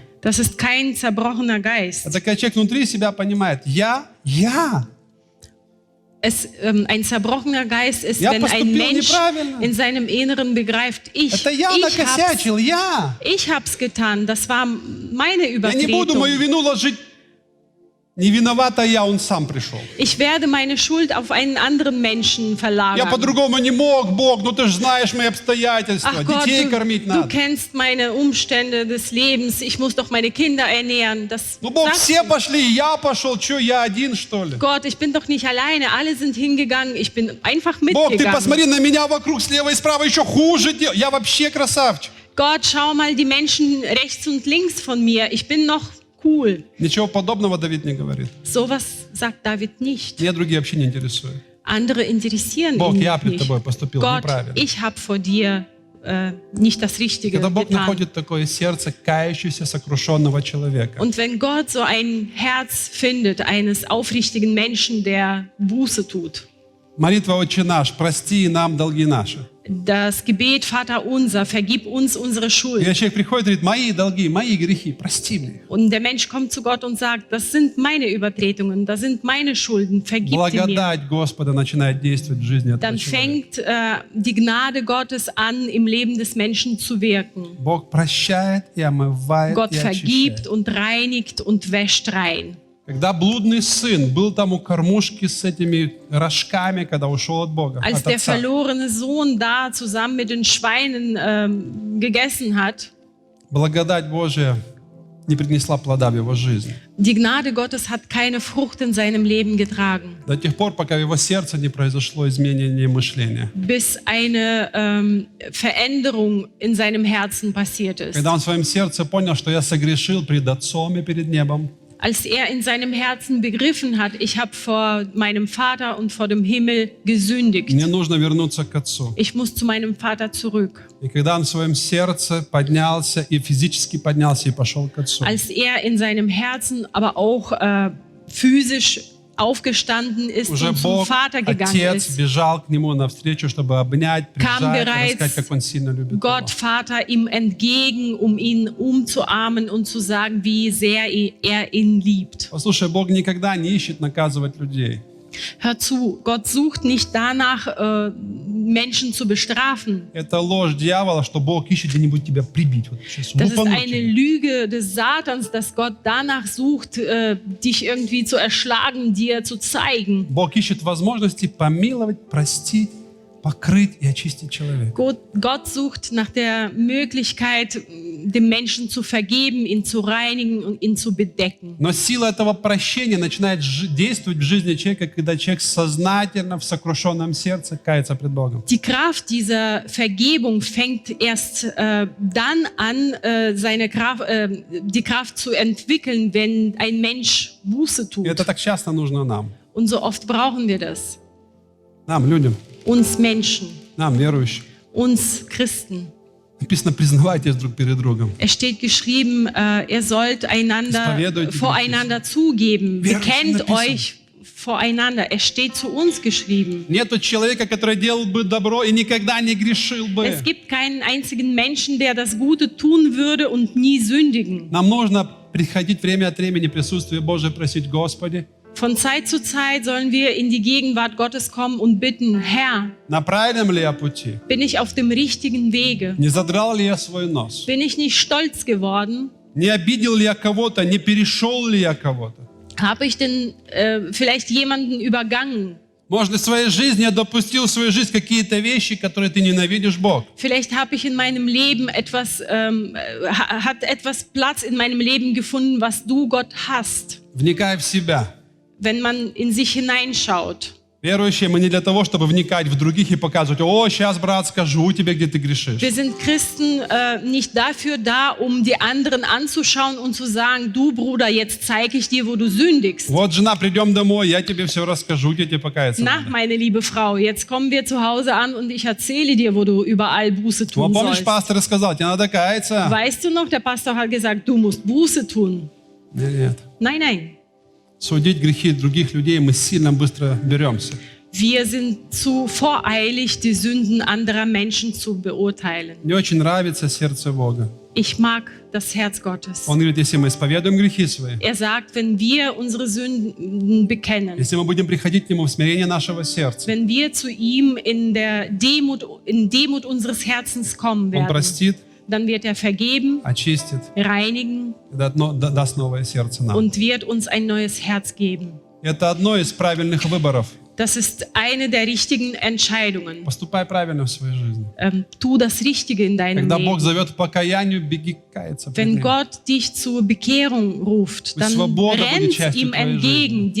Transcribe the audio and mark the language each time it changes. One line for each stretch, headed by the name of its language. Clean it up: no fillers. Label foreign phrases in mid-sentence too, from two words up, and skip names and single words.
German: Das ist kein zerbrochener Geist.
Russian: Это когда человек внутри себя понимает, я.
German: Ein zerbrochener Geist ist,
Russian: Я
German: wenn ein
Russian: поступил
German: Mensch
Russian: неправильно.
German: in seinem Inneren begreift,
Russian: Это я накосячил, я.
German: ich hab's getan, das war meine
Russian: Я не буду
German: Übertretung.
Russian: мою вину ложить. Не виновата я, он сам пришел.
German: Ich werde meine Schuld auf einen anderen Menschen
Russian: Я
German: verlagern.
Russian: по-другому не мог, Бог, ну ты же знаешь мои обстоятельства.
German: Ach Gott,
Russian: Детей кормить
German: du
Russian: надо.
German: kennst meine Umstände des Lebens, ich muss doch meine Kinder ernähren. Das
Russian: Ну, Бог,
German: sagst
Russian: все
German: du.
Russian: пошли, я пошел, что, я один, что ли?
German: Gott, ich bin doch nicht alleine, alle sind hingegangen, ich bin einfach
Russian: Бог, ты
German: mitgegangen.
Russian: посмотри на меня вокруг, слева и справа, еще хуже делал. Я вообще красавчик.
German: Gott, schau mal die Menschen rechts und links von mir, ich bin noch cool.
Russian: Ничего подобного Давид не говорит.
German: Sowas sagt David nicht.
Russian: Меня другие вообще не интересуют.
German: Andere interessieren
Russian: Бог,
German: ihn
Russian: я пред
German: nicht.
Russian: тобой поступил
German: Gott,
Russian: неправильно.
German: ich habe vor dir nicht das Richtige
Russian: Когда Бог
German: getan.
Russian: находит такое сердце кающегося, сокрушенного человека,
German: Und wenn Gott so ein Herz findet, eines aufrichtigen Menschen, der Buße tut,
Russian: молитва «Отче наш», прости и нам долги наши.
German: das Gebet Vater unser, vergib uns unsere
Russian: И
German: Schuld.
Russian: когда человек приходит и говорит, мои долги, мои грехи, прости мне.
German: Und der Mensch kommt zu Gott und sagt, das sind meine Übertretungen, das sind meine Schulden, vergib sie mir.
Russian: Благодать Господа начинает действовать в жизни этого
German: Dann
Russian: человека.
German: fängt die Gnade Gottes an, im Leben des Menschen zu wirken.
Russian: Бог прощает и омывает
German: Gott
Russian: и
German: vergibt
Russian: очищает.
German: und reinigt und wäscht rein.
Russian: Когда блудный сын был там у кормушки с этими рожками, когда ушел от Бога,
German: Als
Russian: от
German: der
Russian: отца,
German: verlorene Sohn da zusammen mit den Schweinen gegessen hat,
Russian: благодать Божия не принесла плода в его жизни.
German: Die Gnade Gottes hat keine Frucht in seinem Leben getragen,
Russian: До тех пор, пока в его сердце не произошло изменение мышления.
German: bis eine Veränderung in seinem Herzen passiert ist.
Russian: Когда он в своем сердце понял, что я согрешил пред Отцом и перед небом,
German: Als er in seinem Herzen begriffen hat, ich habe vor meinem Vater und vor dem Himmel gesündigt.
Russian: мне нужно вернуться к Отцу.
German: Ich muss zu meinem Vater zurück.
Russian: И когда он в своем сердце поднялся и физически поднялся и пошел к Отцу,
German: Als er in seinem Herzen aber auch physisch aufgestanden ist
Russian: уже
German: und zum
Russian: Бог,
German: Vater gegangen
Russian: Отец,
German: ist,
Russian: бежал к нему навстречу, чтобы обнять,
German: kam
Russian: прижать, рассказать,
German: bereits
Russian: как он сильно любит его.
German: Gott Vater ihm entgegen, um ihn umzuarmen und zu sagen, wie sehr er ihn liebt.
Russian: Послушай, Бог никогда не ищет наказывать людей.
German: Hör zu, Gott sucht nicht danach, Menschen zu bestrafen.
Russian: Это ложь дьявола, что Бог ищет где-нибудь тебя прибить. Вот сейчас
German: Das ist
Russian: лупануть
German: eine
Russian: тебя.
German: Lüge des Satans, dass Gott danach sucht, dich irgendwie zu erschlagen, dir zu zeigen.
Russian: Бог ищет возможности помиловать, простить, покрыть и очистить человека.
German: Gott sucht nach der Möglichkeit, dem Menschen zu vergeben, ihn zu reinigen und ihn zu bedecken.
Russian: Но сила этого прощения начинает действовать в жизни человека, когда человек сознательно в сокрушенном сердце кается пред Богом.
German: Die Kraft dieser Vergebung fängt erst dann an, die Kraft zu entwickeln, wenn ein Mensch Buße
Russian: И
German: tut.
Russian: это так часто нужно нам.
German: Und so oft brauchen wir das.
Russian: Нам, людям,
German: Uns Menschen,
Russian: нам, верующим.
German: uns Christen.
Russian: Написано, признавайтесь друг перед другом.
German: Es steht geschrieben, ihr sollt voreinander zugeben. Bekennt euch voreinander. Es steht zu uns geschrieben.
Russian: Нету человека, который делал бы добро и никогда не грешил бы.
German: Es gibt keinen einzigen Menschen, der das Gute tun würde und nie sündigen.
Russian: Нам нужно приходить время от времени в присутствие Божие, просить: Господи,
German: Von Zeit zu Zeit sollen wir in die Gegenwart Gottes kommen und bitten, Herr,
Russian: на правильном ли я пути?
German: bin ich auf dem richtigen Wege?
Russian: Не задрал ли я свой нос?
German: Bin ich nicht stolz geworden?
Russian: Не обидел ли я кого-то? Не перешел ли я кого-то?
German: Habe ich denn vielleicht jemanden übergangen?
Russian: Может, в своей жизни я допустил в свою жизнь какие-то вещи, которые ты ненавидишь, Бог.
German: Vielleicht habe ich in meinem Leben hat etwas Platz in meinem Leben gefunden, was du, Gott, hast.
Russian: Вникай в себя.
German: Wenn man in sich hineinschaut.
Russian: Верующие, мы не для того, чтобы вникать в других и показывать: о, сейчас, брат, скажу тебе, где ты грешишь.
German: Wir sind Christen nicht dafür da, um die anderen anzuschauen und zu sagen, du Bruder, jetzt zeige ich dir, wo du sündigst.
Russian: Вот, жена, придем домой, я тебе все расскажу, где тебе покаяться
German: Na,
Russian: надо.
German: meine liebe Frau, jetzt kommen wir zu Hause an und ich erzähle dir, wo du überall Buße tun
Russian: Помнишь,
German: sollst.
Russian: пастор сказал, тебе надо каяться?
German: Weißt du noch, der Pastor hat gesagt, du musst Buße tun.
Russian: Нет.
German: Nein, nein.
Russian: Судить грехи других людей мы сильно быстро беремся.
German: Wir sind zu voreilig, die Sünden anderer Menschen zu beurteilen.
Russian: Мне очень нравится сердце Бога.
German: Ich mag das Herz Gottes.
Russian: Он говорит, если мы исповедуем грехи свои,
German: Er sagt, wenn wir unsere Sünden bekennen,
Russian: если мы будем приходить к Нему в смирение нашего сердца,
German: wenn wir zu ihm in Demut unseres Herzens kommen
Russian: Он
German: werden,
Russian: простит,
German: dann wird er vergeben,
Russian: очистит
German: reinigen
Russian: и даст новое сердце нам.
German: und wird uns ein neues Herz geben.
Russian: Это одно из правильных выборов.
German: Das ist eine der richtigen Entscheidungen.
Russian: Поступай правильно в своей жизни.
German: Tu das Richtige in deinem
Russian: Когда Бог
German: Leben.
Russian: зовет к покаянию, беги каяться. пред
German: Wenn
Russian: Ним.
German: Gott dich zur Bekehrung ruft, dann
Russian: Свобода будет
German: rennt
Russian: частью
German: ihm
Russian: твоей
German: entgegen.